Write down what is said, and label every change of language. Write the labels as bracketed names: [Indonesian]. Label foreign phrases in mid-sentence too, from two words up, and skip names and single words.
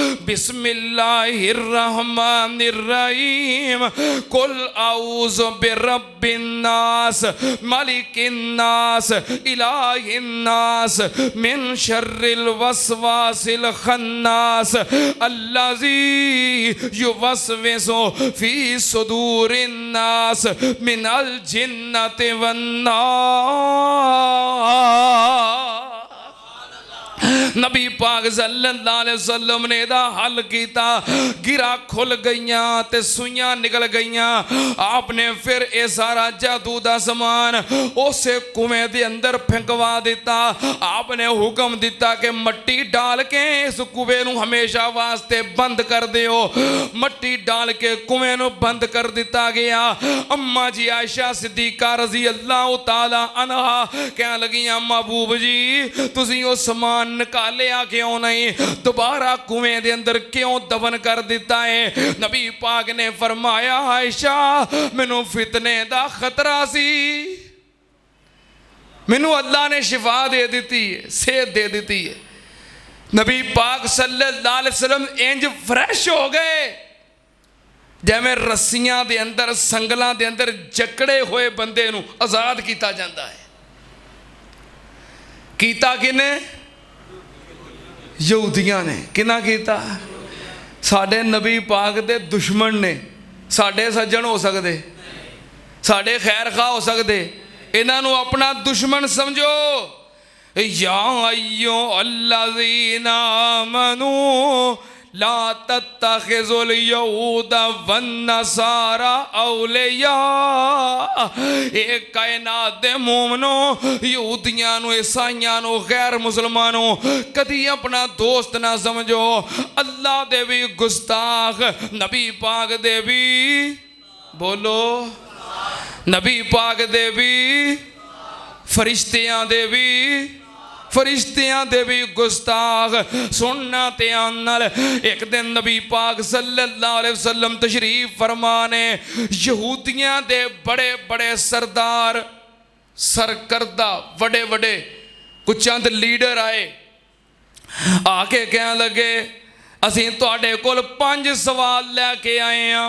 [Arabic] بسم الله الرحمن الرحيم قل أعوذ برب الناس ملك الناس إله الناس من شر الوسواس الخناس الذي يوسوس في صدور الناس من الجنة والناس. [Punjabi] نبی پاک [Arabic] صلى الله عليه وسلم [Punjabi] نے دا حل کیا، گرہ کھل گئیاں تے سوئیاں نکل گئیاں. [Urdu] آپ نے پھر یہ سارا جادو کا سامان اسے کنویں [Punjabi] دے اندر پھنکوا دتا. آپ نے حکم دتا کہ مٹی ڈال کے اس کنویں نوں ہمیشہ واسطے بند کر دیو. مٹی ڈال کے کنویں نوں بند کر دتا گیا. اماں جی عائشہ صدیقہ [Arabic] رضي الله تعالى عنها [Punjabi] کہن لگیاں محبوب جی تسیں وہ سامان نکالیا کیوں نہیں، دوبارہ کنویں دے اندر کیوں دفن کر دتا ہے? نبی پاک نے فرمایا عائشہ مینوں فتنے دا خطرہ سی، مینوں اللہ نے شفا دے دی ہے، صحت دے دی ہے. نبی پاک [Arabic] صلى الله عليه وسلم [Punjabi] انج فریش ہو گئے جویں رسیاں دے اندر سنگلاں دے اندر جکڑے ہوئے بندے نوں آزاد [Urdu] کیا جاتا ہے. [Punjabi] کیتا کنے؟ یہودیاں نے۔ کنا کیتا? ساڈے نبی پاک دے دشمن نے. ساڈے سجن ہو سکتے، ساڈے خیر خواہ ہو سکتے، انہوں اپنا دشمن سمجھو. [Arabic] يا أيها الذين آمنوا لا تتخذوا اليهود والنصارى أولياء. [Punjabi] ایک کائنات دے مومنو یہودیاں نوں عیسائیاں نوں غیر مسلمانوں کدی اپنا دوست نہ سمجھو. اللہ دے وی گستاخ، نبی پاک دے وی بولو، نبی پاک دے وی، فرشتیاں دے وی، فرشتیاں دے وی گستاخ. سننا دھیان نال. ایک دن نبی پاک [Arabic] صلى الله عليه وسلم [Punjabi] تشریف فرمانے، یہودیاں دے بڑے بڑے سردار سرکردہ بڑے بڑے کچھ چند لیڈر آئے، آ کے کہنے لگے اسیں تہاڈے کول 5 سوال لے کے آئے ہیں.